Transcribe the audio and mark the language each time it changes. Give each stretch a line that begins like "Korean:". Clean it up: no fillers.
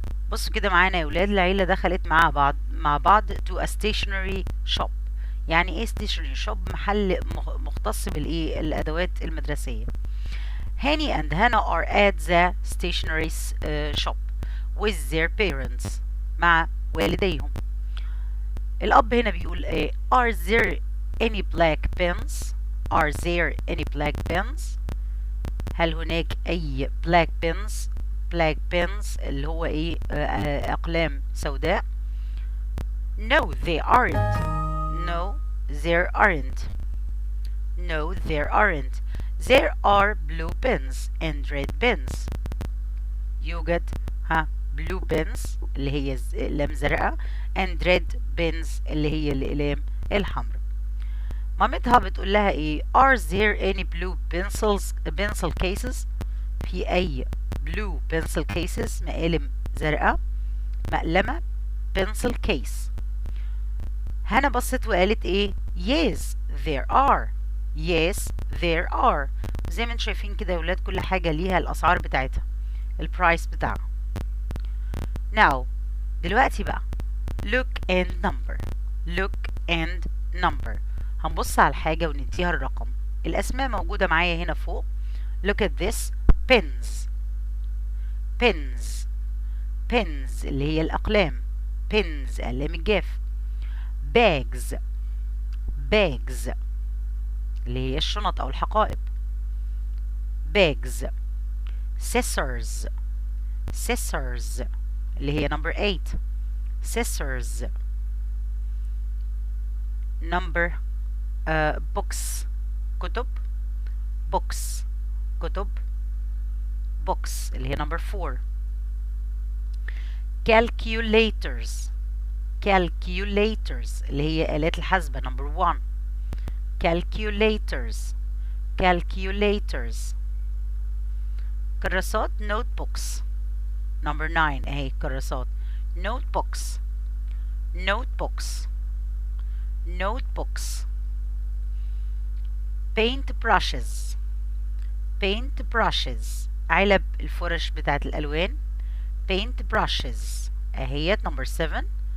Arabic: بصوا كده معانا يا ولاد، العيلة دخلت مع بعض
English: to a stationery shop.
Arabic: يعني ايه stationery shop؟ محل مختص بالايه الادوات المدرسية.
English: Hani and Hannah are at the stationery shop with their parents.
Arabic: مع والديهم. الاب هنا بيقول ايه؟
English: are there any black pens? are there any black pens؟
Arabic: هل هناك اي
English: black pens؟ black pens
Arabic: اللي هو ايه اقلام سوداء.
English: No they aren't. No there aren't. No there aren't. There are blue pens and red pens.
Arabic: يوجد blue pens اللي هي اقلام زرقاء
English: and red pens
Arabic: اللي هي الاقلام الحمراء. مامتها بتقول لها ايه؟
English: are there any blue pencil cases؟
Arabic: في اي
English: blue pencil cases؟
Arabic: مقالم زرقاء، مقلمة
English: pencil case.
Arabic: هنا بصت وقالت ايه؟
English: yes there are. yes there are.
Arabic: زي ما انتم شايفين كده يا ولاد كل حاجة ليها الأسعار بتاعتها، البرايس بتاعها.
English: now
Arabic: دلوقتي بقى
English: look and number. look and number.
Arabic: هنبص على الحاجة ونديها الرقم. الأسماء موجودة معايا هنا فوق.
English: look at this. pens. pens.
Arabic: pens اللي هي الأقلام. pens أقلام الجاف.
English: bags.
Arabic: bags اللي هي الشنط أو الحقائب.
English: bags. scissors. scissors
Arabic: اللي هي
English: number 8. scissors. number books. كتب. books. كتب. books
Arabic: اللي هي
English: number 4. calculators.
Arabic: calculators اللي هي آلات الحاسبة number 1.
English: calculators. calculators. كراسات notebooks number 9 اهي كراسات notebooks. notebooks. notebooks. paint brushes.
Arabic: paint brushes علب الفرش بتاعت الألوان.
English: paint brushes اهي number 7.